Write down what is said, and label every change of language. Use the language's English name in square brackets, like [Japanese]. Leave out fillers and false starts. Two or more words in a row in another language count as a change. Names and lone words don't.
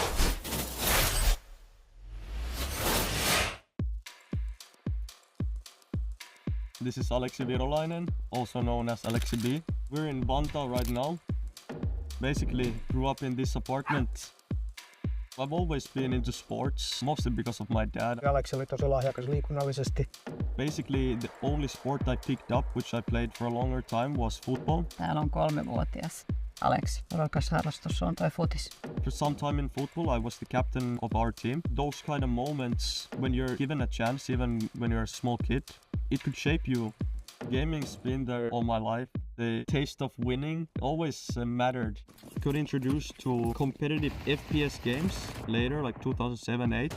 [English] This is Aleksib, also known as Aleksib. We're in Vantaa right now. Basically, grew up in this apartment. I've always been into sports, mostly because of my dad. [Finnish] Aleksi oli tosi lahjakas liikunnallisesti. [English] Basically, the only sport I picked up, which I played for a longer time, was football. [Finnish] Täällä on 3-vuotias Aleksi. Rakas harrastus on toi futis. [English] For some time in football, I was the captain of our team. Those kind of moments, when you're given a chance, even when you're a small kid, it could shape you. Gaming's been there all my life. The taste of winning always mattered. Got introduced to competitive FPS games later, like 2007-8.